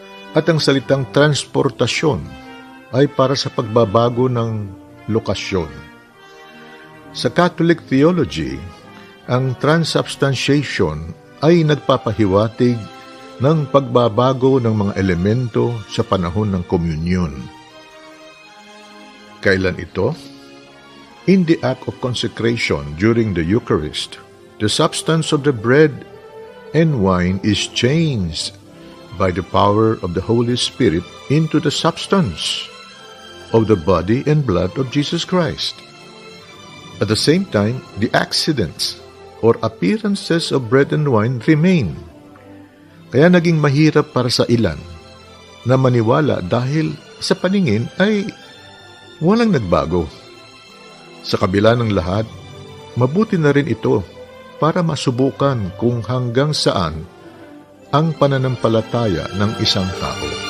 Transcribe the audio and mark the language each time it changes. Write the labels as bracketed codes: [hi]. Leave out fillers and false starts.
[tl] At ang salitang transportasyon ay para sa pagbabago ng lokasyon. Sa Catholic theology, ang transubstantiation ay nagpapahiwatig ng pagbabago ng mga elemento sa panahon ng komunyon. Kailan ito? [en] In the act of consecration during the Eucharist, the substance of the bread and wine is changed by the power of the Holy Spirit into the substance of the body and blood of Jesus Christ. At the same time, the accidents or appearances of bread and wine remain. [tl] Kaya naging mahirap para sa ilan na maniwala dahil sa paningin ay walang nagbago. Sa kabila ng lahat, mabuti na rin ito para masubukan kung hanggang saan ang pananampalataya ng isang tao.